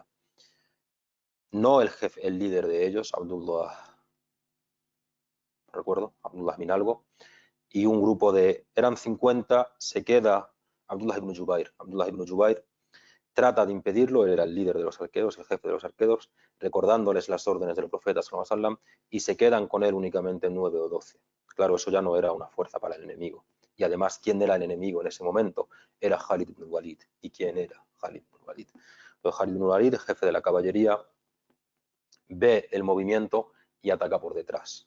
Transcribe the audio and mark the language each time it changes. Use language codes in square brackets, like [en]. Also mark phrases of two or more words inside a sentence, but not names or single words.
[es] No el jefe, el líder de ellos, Abdullah, recuerdo, Abdullah bin algo, y un grupo eran 50, se queda Abdullah ibn Jubair. Abdullah ibn Jubair trata de impedirlo, él era el líder de los arqueros, el jefe de los arqueros, recordándoles las órdenes del profeta sallallahu alaihi wasallam, y se quedan con él únicamente 9 o 12. Claro, eso ya no era una fuerza para el enemigo. Y además, ¿quién era el enemigo en ese momento? Era Khalid ibn Walid. ¿Y quién era Khalid ibn Walid? Pues Khalid ibn Walid, jefe de la caballería, ve el movimiento y ataca por detrás.